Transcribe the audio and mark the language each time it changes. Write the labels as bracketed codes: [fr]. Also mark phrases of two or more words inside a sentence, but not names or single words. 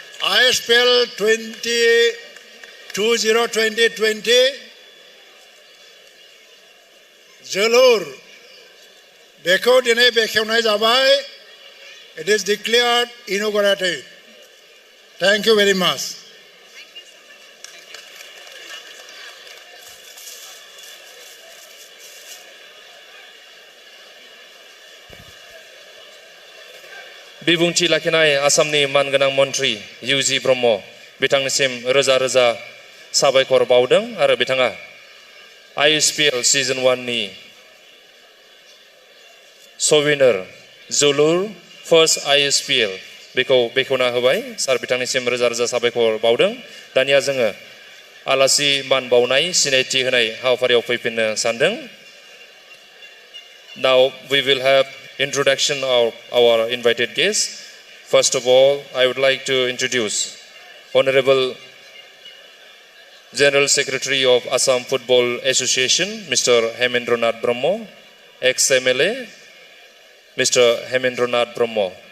[brx] ISPL 2020 जोलुर बेखौ दिनै बेखेवनाय जाबाय. [en] It is declared inaugurated. Thank you very much. [brx] बिबुंथि लाखिनाय आसामनि मानगोनां मन्त्रि इउजि ब्रह्म बिथांनिसिम रोजा रोजा साबायखर बावदों आरो बिथाङा ISPL सिजन 1 नि सविनर जोलुर फर्स्ट ISPL बेखौ बेखेवना होबाय. सार बिथांनिसिम रोजा रोजा साबायखर बावदों. दानिया जोङो आलासि मान बावनाय सिनायथि होनाय हाबाफारियाव फैफिननो सानदों. [en] Now we will have introduction of our invited guests. First of all, I would like to introduce Honorable General Secretary of Assam Football Association, Mr. Hemendranath Brahmo, ex-MLA, Mr. Hemendranath Brahmo.